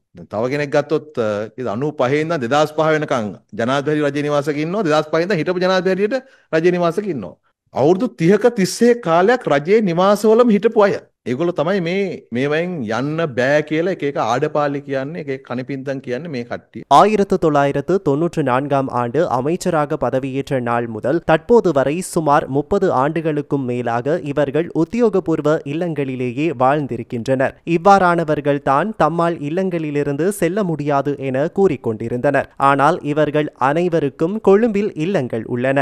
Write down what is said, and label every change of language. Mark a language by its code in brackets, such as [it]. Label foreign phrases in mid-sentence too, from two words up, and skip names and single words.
[si] දැන් තව කෙනෙක් ගත්තොත් 95 ඉඳන් 2005 වෙනකන් ජනාධිපති රජයේ නිවාසයක ඉන්නවා. 2005 ඉඳන් හිටපු ජනාධිපති හැටියට රජයේ නිවාසයක ඉන්නවා. අවුරුදු 30ක 31 කාලයක් රජයේ නිවාසවලම හිටපු අය. ඒගොල්ලෝ තමයි මේවෙන් යන්න බෑ කියලා එක එක ආඩපාලි කියන්නේ එක එක කණිපින්තන් කියන්නේ මේ කට්ටිය. [ta] 1994 ஆண்டு அமைச்சராக பதவியேற்ற நாள் முதல் தற்போது வரை சுமார் 30 ஆண்டுகளுக்கும் மேலாக இவர்கள் உத்தியோகபூர்வ இல்லங்களிலேயே வாழ்ந்திருக்கின்றனர். இவ்வாறானவர்கள் தான் தம்மால் இல்லங்களிலிருந்து செல்ல முடியாது என கூறிக்கொண்டிருந்தனர். ஆனால் இவர்கள் அனைவருக்கும் கொழும்பில் இல்லங்கள் உள்ளன.